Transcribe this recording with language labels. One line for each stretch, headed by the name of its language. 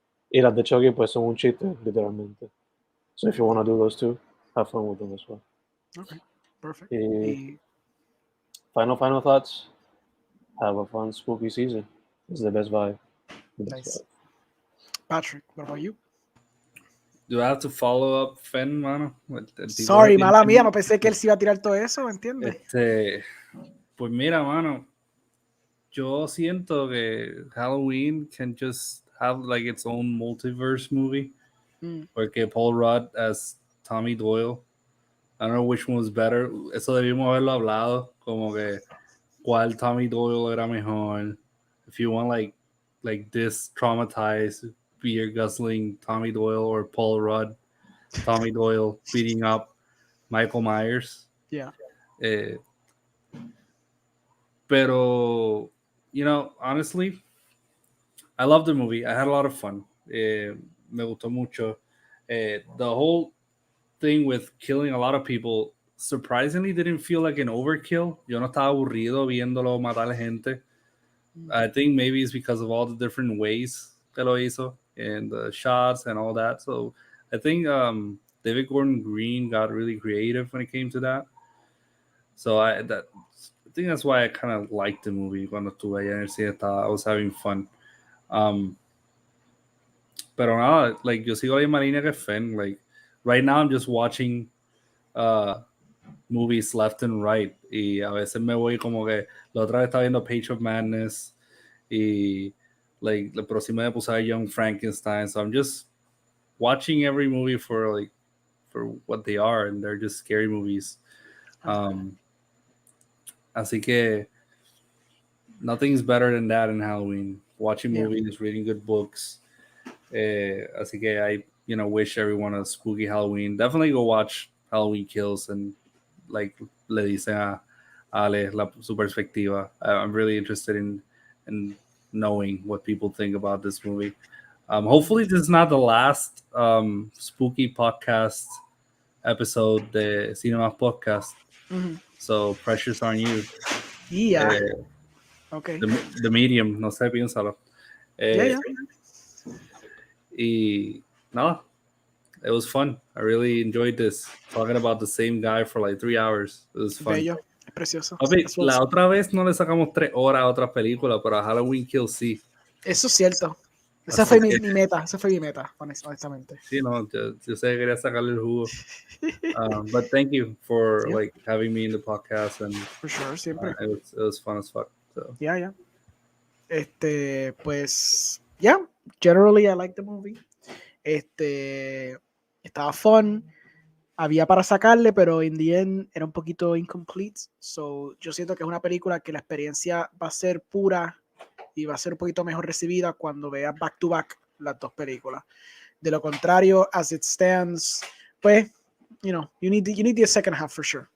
English: Y las de Chucky pues son un chiste, literalmente. So if you want to do those two, have fun with them as well. Okay, perfect. Final thoughts. Have a fun spooky season. It's the best vibe. Nice. Patrick, what about you? Do I have to follow up Fen, mano?
Spanish: Sorry, mala mía, no pensé que él se iba a tirar todo eso, ¿me entiendes?
English: Pues mira, mano, yo siento que Halloween can just have like its own multiverse movie. Porque Paul Rudd as Tommy Doyle, I don't know which one was better.
Spanish: Eso debimos haberlo hablado, como que cuál Tommy Doyle era mejor.
English: If you want like this traumatized, beer guzzling Tommy Doyle or Paul Rudd, Tommy Doyle beating up Michael Myers. Yeah. Pero, you know, honestly, I love the movie. I had a lot of fun.
Spanish: Me gustó mucho.
English: The whole thing with killing a lot of people surprisingly didn't feel like an overkill.
Spanish: Yo no estaba aburrido viéndolo matar gente.
English: I think maybe it's because of all the different ways que lo hizo and the shots and all that. So I think David Gordon Green got really creative when it came to that. So I think that's why I kind of liked the movie.
Spanish: Cuando estuve allá en el cine, I was having fun. Pero nada, like yo sigo la misma línea que Fen.
English: Like right now, I'm just watching movies left and right.
Spanish: Y a veces me voy como que la otra vez estaba viendo Page of Madness y like la próxima me puse a Young Frankenstein.
English: So I'm just watching every movie for what they are, and they're just scary movies. Así que nothing's better than that in Halloween. Watching movies, reading good books. Así que wish everyone a spooky Halloween. Definitely go watch Halloween Kills and like le dice a Ale su perspectiva. I'm really interested in knowing what people think about this movie. Hopefully this is not the last spooky podcast episode de CINE MÁS podcast. So pressure's on you. Yeah. Okay.
Spanish: The medium, no sé, piénsalo.
English: Yeah. Y nada, it was fun. I really enjoyed this. Talking about the same guy for like 3 hours. It was fun.
Spanish: Bello, es precioso. Papi, la otra vez no le sacamos 3 horas a otras películas, pero a Halloween Kills sí. Eso es cierto. Esa Así fue que- mi meta. Esa fue mi meta, honestamente. Sí, no, yo sé que quería sacarle el jugo.
English: But thank you for Yeah. like having me in the podcast, and For sure, siempre. it was fun as fuck. So. Yeah. Pues, yeah. Generally, I like the movie.
Spanish: Estaba fun. Había para sacarle, pero in the end era un poquito incomplete. So, yo siento que es una película que la experiencia va a ser pura y va a ser un poquito mejor recibida cuando veas back to back las dos películas.
English: De lo contrario, as it stands, pues, you need the second half for sure.